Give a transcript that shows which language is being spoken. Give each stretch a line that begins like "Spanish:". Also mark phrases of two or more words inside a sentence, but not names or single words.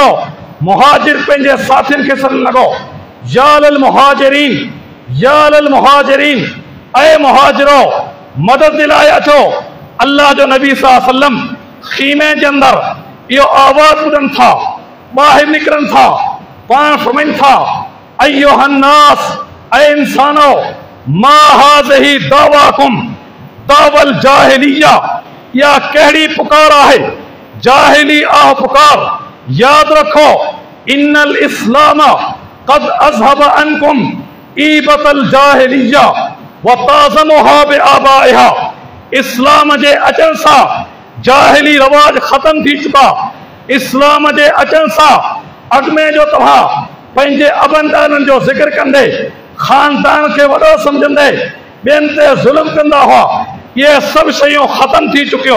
Sindhi: मुहाजिर पंहिंजे साथियुनि खे सॾणु लॻो,
Arabic: يا للمهاجرين, يا للمهاجرين,
Sindhi: ऐं मुहाजिरो मदद जे लाइ अचो। अल्लाह जो नबी
Arabic: صلى الله عليه وسلم
Sindhi: ख़ीमे जे अंदरि इहो आवाज़ ॿुधनि था, ॿाहिरि निकिरनि था, पाण फरमाइनि था, अय्युहन्नास, ऐं इंसानो,
Arabic: ما هذه دعواكم دعوى الجاهلية,
Sindhi: या कहिड़ी पुकार आहे, जाहिली आह पुकार। याद रखो,
Arabic: إن الإسلام قد أذهب عنكم عبية الجاهلية وتعاظمها بآبائها.
Sindhi: इस्लाम जे अचण सां जाहिली रवाज ख़त्म थी चुका। इस्लाम जे अचण सां अॻु में जो तव्हां पंहिंजे अबनि ॾाॾनि जो ज़िक्र कंदे, ख़ानदान खे वॾो सम्झंदे ॿियनि ते ज़ुल्म कंदा हुआ, इहे सभु शयूं ख़त्म थी चुकियो।